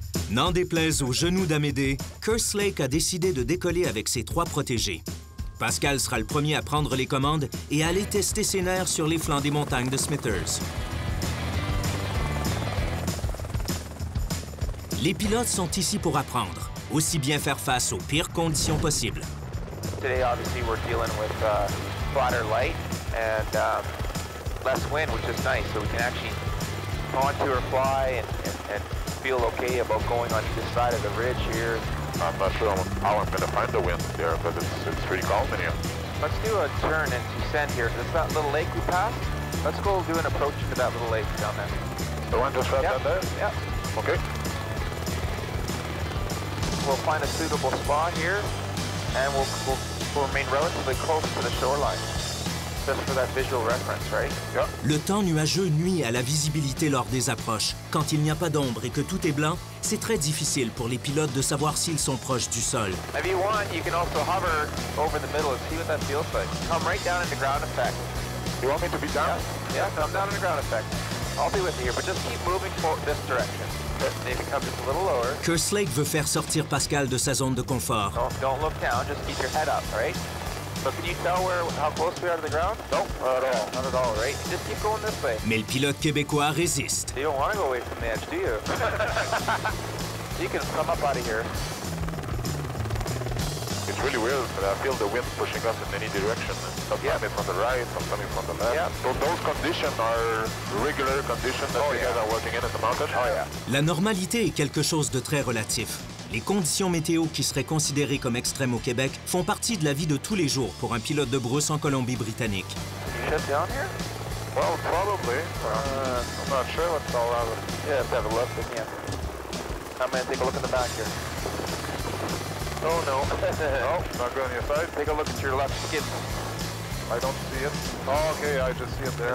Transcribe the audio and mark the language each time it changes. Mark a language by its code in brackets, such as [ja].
[fr] N'en déplaise au genou d'Amédée, Kerslake a décidé de décoller avec ses 3 protégés. Pascal sera le premier à prendre les commandes et à aller tester ses nerfs sur les flancs des montagnes de Smithers. Les pilotes sont ici pour apprendre, aussi bien faire face aux pires conditions possibles. [en] Today, obviously, we're dealing with flatter light and less wind, which is nice, so we can actually contour fly and feel okay about going on either side of the ridge here. I'm not sure how I'm going to find the wind there, but it's pretty calm in here. Let's do a turn and descend here. There's that little lake we passed. Let's go do an approach to that little lake down there. The one just right down there? Yeah. Okay. We'll find a suitable spot here, and we'll remain relatively close to the shoreline. Just for that visual reference, right? Yeah. [fr] Le temps nuageux nuit à la visibilité lors des approches. Quand il n'y a pas d'ombre et que tout est blanc, c'est très difficile pour les pilotes de savoir s'ils sont proches du sol. [en] If you want, you can also hover over the middle and see what that feels like. Come right down into ground effect. You want me to be down? Yeah, come down into ground effect. I'll be with you here, but just keep moving for this direction. Maybe come just a little lower. [fr] Kerslake veut faire sortir Pascal de sa zone de confort. [en] Don't look down, just keep your head up, right? So can you tell how close we are to the ground? No, not at all. Not at all, right? Just keep going this way. [fr] Mais le pilote québécois résiste. [en] You don't want to go away from the edge, do you? You can come up out of here. It's really weird, but I feel the wind pushing us in any direction. Sometimes it's on the right, sometimes it's on the left. Yeah. So those conditions are regular conditions that you guys are working in the mountain? Oh, yeah. [fr] La normalité est quelque chose de très relatif. Les conditions météo qui seraient considérées comme extrêmes au Québec font partie de la vie de tous les jours pour un pilote de brousse en Colombie-Britannique. [en] You shut down here? Well, probably. I'm not sure what's all out. Yeah, let's have a look again. I'm going to take a look in the back here. Oh, no. No, not going on your side? Take a look at your left skid. I don't see it. Oh, okay, I just see it there.